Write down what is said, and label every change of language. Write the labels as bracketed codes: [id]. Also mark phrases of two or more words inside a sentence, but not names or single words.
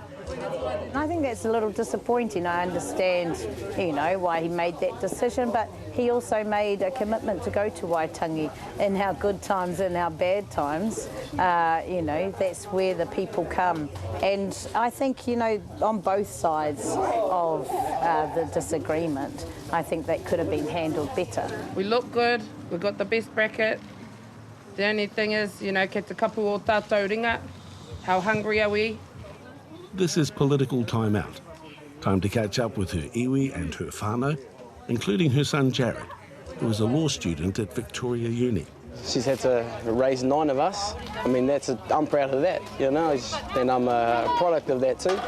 [en] I think that's a little disappointing. I understand, why he made that decision, but he also made a commitment to go to Waitangi in our good times and our bad times. That's where the people come. And I think, on both sides of the disagreement, I think that could have been handled better. We look good, we've got the best bracket. The only thing is, [mi] ke te kapu o tātou ringa, [en] how hungry are we? This is political time out. Time to catch up with her iwi and her whānau, including her son Jared, who is a law student at Victoria Uni. She's had to raise 9 of us. I'm proud of that, and I'm a product of that too.